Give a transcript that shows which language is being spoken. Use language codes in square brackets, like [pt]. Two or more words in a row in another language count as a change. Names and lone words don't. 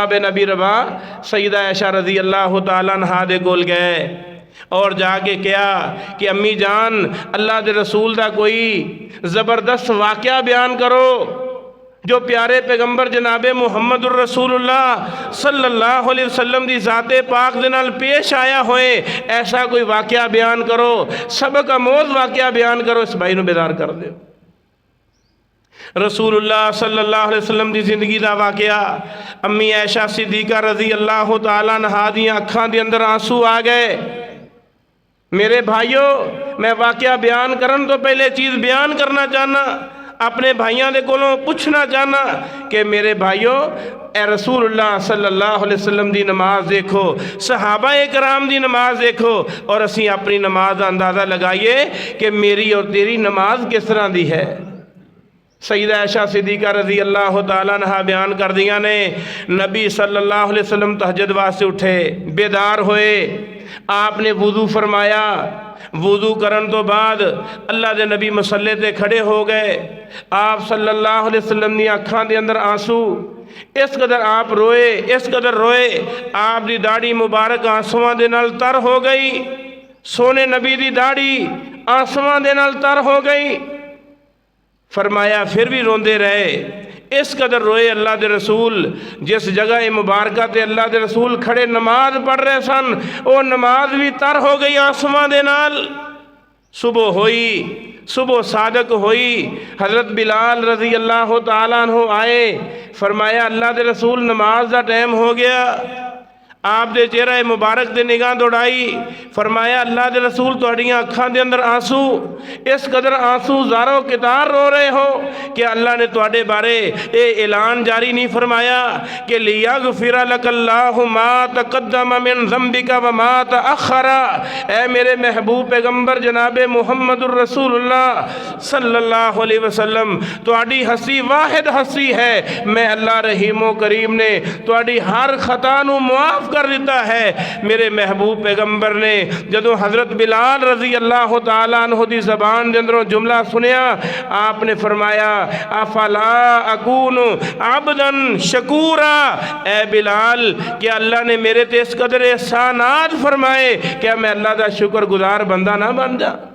[pa] بن ابی رباح سیدہ عائشہ [ar] رضی اللہ تعالیٰ عنہا [pa] دے کول گئے اور جا کے کیا کہ امی جان اللہ دے رسول دا کوئی زبردست واقعہ بیان کرو جو پیارے پیغمبر جناب محمد الرسول اللہ [ar] صلی اللہ علیہ وسلم [pa] دی ذات پاک دے نال پیش آیا ہوئے، ایسا کوئی واقعہ بیان کرو، سبق آموز واقعہ بیان کرو، اس بھائی نو بیدار کر دے۔ رسول اللہ [ar] صلی اللہ علیہ وسلم [pa] دی زندگی دا واقعہ، امی عائشہ صدیقہ [ar] رضی اللہ تعالیٰ عنہا [pa] دیاں اکھاں دے اندر آنسو آ گئے۔ میرے بھائیوں، میں واقعہ بیان کرن تو پہلے چیز بیان کرنا چاہنا، اپنے بھائیاں دے کولوں پوچھنا چاہنا کہ میرے بھائیوں اے رسول اللہ [ar] صلی اللہ علیہ وسلم [pa] دی نماز دیکھو، صحابہ کرام دی نماز دیکھو، اور اسی اپنی نماز دا اندازہ لگائیے کہ میری اور تیری نماز کس طرح دی ہے۔ سیدہ عائشہ صدیقہ [ar] رضی اللہ تعالیٰ عنہ [pa] بیان کر دیا نے، نبی [ar] صلی اللہ علیہ وسلم [pa] تہجد واسطے اٹھے، بیدار ہوئے، آپ نے وضو فرمایا، وضو کرن تو بعد اللہ دے نبی مصلے تے کھڑے ہو گئے، آپ [ar] صلی اللہ علیہ وسلم [pa] دی اکھاں دے اندر آنسو، اس قدر آپ روئے، اس قدر روئے، آپ دی داڑھی مبارک آنسواں دے نال تر ہو گئی، سونے نبی دی داڑھی آنسواں دے نال تر ہو گئی۔ فرمایا پھر بھی روندے رہے، اس قدر روئے اللہ دے رسول، جس جگہ مبارکہ تے اللہ دے رسول کھڑے نماز پڑھ رہے سن، وہ نماز بھی تر ہو گئی آسماں دے نال۔ صبح ہوئی، صبح صادق ہوئی، حضرت بلال [ar] رضی اللہ تعالیٰ عنہ [pa] آئے، فرمایا اللہ دے رسول نماز دا ٹائم ہو گیا، آپ دے چہرہ مبارک دے نگاہ دوڑائی، فرمایا اللہ دے رسول تہاڈیاں اکھاں دے اندر آنسو، اس قدر آنسو زارو کتار رو رہے ہو کہ اللہ نے تہاڈے بارے اے اعلان جاری نہیں فرمایا کہ [ar] لیغفر لک اللہ ما تقدم من ذنبک وما تأخر۔ [pa] اے میرے محبوب پیغمبر جناب محمد الرسول اللہ [ar] صلی اللہ علیہ وسلم، [pa] تہاڈی ہستی واحد ہستی ہے، میں اللہ رحیم و کریم نے تہاڈی ہر خطا نو معاف کر دیتا ہے۔ میرے محبوب پیغمبر نے جدو حضرت بلال [ar] رضی اللہ تعالیٰ عنہ [pa] دی زبان دے اندروں جملہ سنیا، آپ نے فرمایا [ar] افلا اکون عبدا شکورا، [pa] اے بلال کیا اللہ نے میرے تے اس قدر احسانات فرمائے، کیا میں اللہ دا شکر گزار بندہ نہ بن جا؟